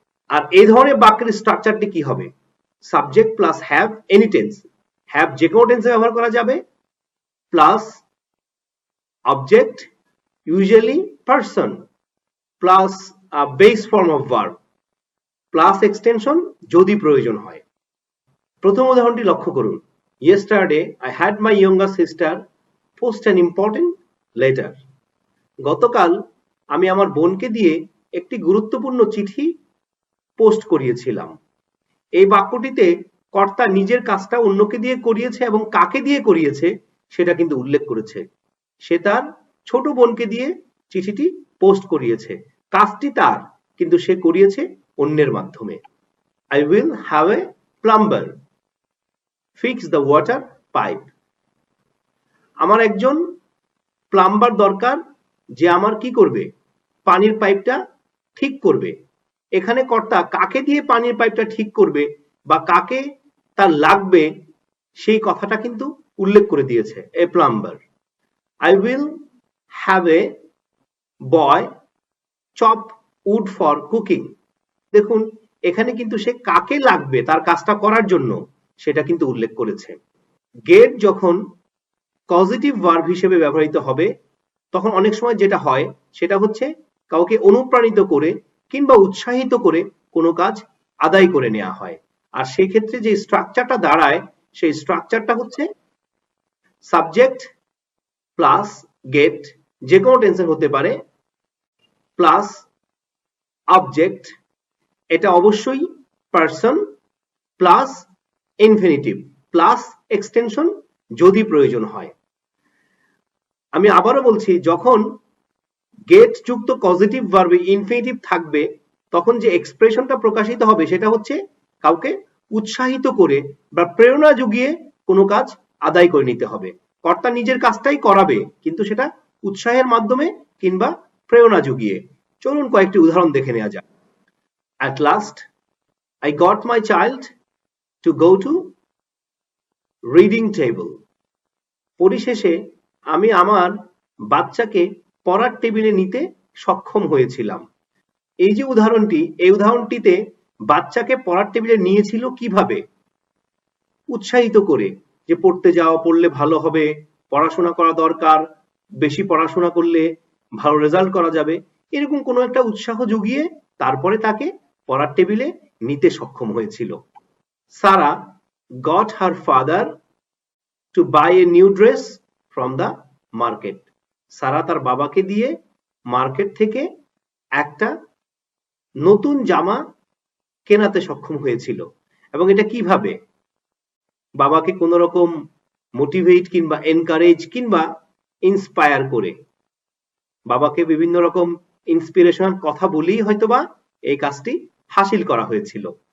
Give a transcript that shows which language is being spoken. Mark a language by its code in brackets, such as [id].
[bn] আর এই ধরনের বাক্যের স্ট্রাকচারটি কি হবে? [en] subject plus have any tense, [bn] have যে কোনো টেন্সে ব্যবহার করা যাবে, [en] plus object usually person plus a base form of verb plus extension [bn] যদি প্রয়োজন হয়। প্রথম উদাহরণটি লক্ষ্য করুন, [en] yesterday I had my younger sister post an important letter. [bn] গতকাল আমি আমার বোনকে দিয়ে একটি গুরুত্বপূর্ণ চিঠি পোস্ট করিয়েছিলাম। এই বাক্যটিতে কর্তা নিজের কাজটা অন্যকে দিয়ে করিয়েছে এবং কাকে দিয়ে করিয়েছে সেটা কিন্তু উল্লেখ করেছে। সে তার ছোট বোনকে দিয়ে চিঠিটি পোস্ট করিয়েছে, কাজটি তার কিন্তু সে করিয়েছে অন্যের মাধ্যমে। [en] I will have a plumber fix the water pipe. [bn] আমার একজন প্লাম্বার দরকার যে আমার কি করবে, পানির পাইপটা ঠিক করবে। এখানে কর্তা কাকে দিয়ে পানির পাইপটা ঠিক করবে বা কাকে তার লাগবে সেই কথাটা কিন্তু উল্লেখ করে দিয়েছে, এ plumber. [en] I will have a boy chop wood for cooking. [bn] দেখুন এখানে কিন্তু সে কাকে লাগবে তার কাজটা করার জন্য সেটা কিন্তু উল্লেখ করেছে। গেট যখন পজিটিভ ভার্ব হিসেবে ব্যবহৃত হবে তখন অনেক সময় যেটা হয় সেটা হচ্ছে কাউকে অনুপ্রাণিত করে কিংবা উৎসাহিত করে কোনো কাজ আদায় করে নেওয়া হয়। আর সেই ক্ষেত্রে যে স্ট্রাকচারটা দাঁড়ায় সেই স্ট্রাকচারটা হচ্ছে সাবজেক্ট প্লাস গেট যে কোনো টেন্সের হতে পারে প্লাস অবজেক্ট, এটা অবশ্যই person plus infinitive plus extension যদি প্রয়োজন হয়। আমি আবারও বলছি, যখন গেট যুক্ত পজিটিভ ভার্বে ইনফিনিটিভ থাকবে তখন যে এক্সপ্রেশনটা প্রকাশিত হবে সেটা হচ্ছে কাউকে উৎসাহিত করে বা প্রেরণা জুগিয়ে কোনো কাজ আদায় করে নিতে হবে। কর্তা নিজের কাজটাই করাবে কিন্তু সেটা উৎসাহের মাধ্যমে কিংবা প্রেরণা জুগিয়ে। চলুন কয়েকটি উদাহরণ দেখে নেওয়া যাক। [en] At last I got my child to go to reading table. [bn] পরিশেষে আমি আমার বাচ্চাকে পড়ার টেবিলে নিতে সক্ষম হয়েছিলাম। এই যে উদাহরণটি, এই উদাহরণটিতে বাচ্চাকে পড়ার টেবিলে নিয়েছিল কিভাবে? উৎসাহিত করে যে পড়তে যাও, পড়লে ভালো হবে, পড়াশোনা করা দরকার, বেশি পড়াশোনা করলে ভালো রেজাল্ট করা যাবে, এরকম কোনো একটা উৎসাহ জুগিয়ে তারপরে তাকে পড়ার টেবিলে নিতে সক্ষম হয়েছিল। [en] Sara got her father to buy a new dress from the market. [bn] সারা তার বাবাকে দিয়ে মার্কেট থেকে একটা নতুন জামা কেনাতে সক্ষম হয়েছিল। এবং এটা কিভাবে? বাবাকে কোনো রকম মোটিভেট কিংবা এনকারেজ কিংবা ইন্সপায়ার করে, বাবাকে বিভিন্ন রকম ইন্সপিরেশনাল কথা বলেই হয়তোবা এই কাজটি হাসিল করা হয়েছিল।